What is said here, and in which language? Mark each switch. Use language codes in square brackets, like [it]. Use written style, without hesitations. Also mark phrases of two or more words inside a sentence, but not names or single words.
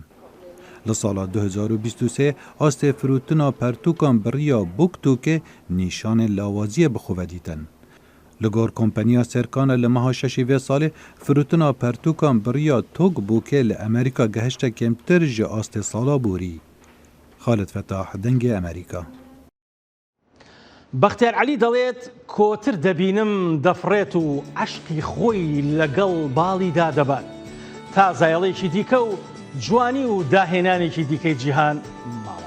[ku] Li sala 2023 astê firûtina pertûkan bi riya BookTokê nîşanên lawaziyê bi xwe vedîtin. Li gor kompanya serkana li meha şeşî vê salê firûtina pertûkan bi riya TikTokê li Amerîka gehişte kêmtir ji astê sala borî. Xalid Fetah, Dengê Amerîka. [ckb] بەختیار عەلی دەڵێت کۆتر دەبینم دەفڕێت و عەشقی خۆی لەگەڵ باڵیدا دەبات تا زایڵێکی دیکە و جوانی و داهێنانێکی دیکەی جیهان